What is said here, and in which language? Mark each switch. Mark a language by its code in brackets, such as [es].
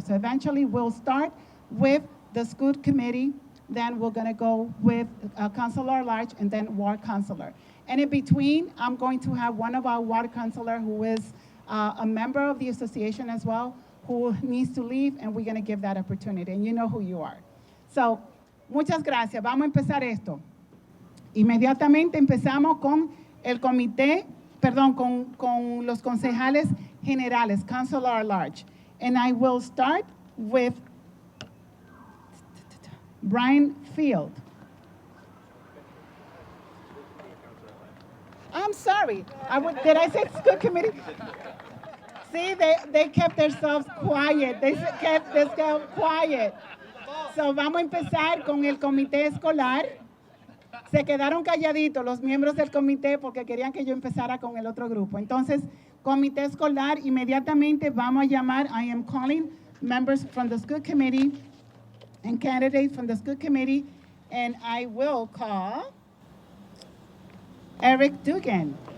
[en] So eventually we'll start with the school committee, then we're gonna go with Councilor at Large, and then ward councilor. And in between, I'm going to have one of our ward councilor who is a member of the association as well, who needs to leave, and we're gonna give that opportunity, and you know who you are. [es] So, muchas gracias. Vamos a empezar esto. Inmediatamente empezamos con el comité, perdón, con los concejales generales, Councilor at Large. [en] And I will start with Brian Field. I'm sorry. Did I say school committee? See, they kept themselves quiet. They kept themselves quiet. [es] So vamos a empezar con el comité escolar. Se quedaron calladitos los miembros del comité porque querían que yo empezara con el otro grupo. Entonces, comité escolar, inmediatamente vamos a llamar, [en] I am calling members from the school committee and candidates from the school committee, and I will call Eric Dugan.